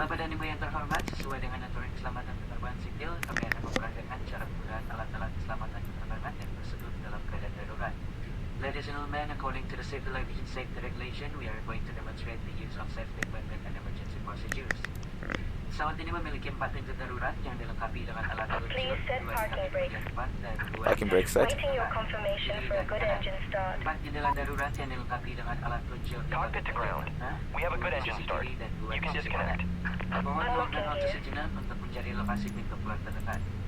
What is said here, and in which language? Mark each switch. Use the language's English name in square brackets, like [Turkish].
[Indonesian] Bapak dan Ibu yang terhormat, sesuai dengan aturan keselamatan penerbangan sipil, kami akan memperagakan cara penggunaan alat-alat keselamatan penerbangan yang tersebut dalam keadaan darurat. [English] Ladies and gentlemen, according to the Civil Aviation Safety Regulation, we are going to demonstrate the use of safety equipment and emergency procedures. [Indonesian] Pesawat ini memiliki 4 pintu darurat yang dilengkapi dengan alat peluncur, [English] Please set parking brake. [Indonesian] dan 2 [English] Parking brake set. Waiting your confirmation for a good engine start. [Indonesian] 4 jendela darurat yang dilengkapi dengan alat peluncur. [English] Cockpit to ground. We have a good engine start. You can disconnect. [Indonesian] Mohon tolong dan waktu sejenak untuk mencari lokasi pintu keluar terdekat.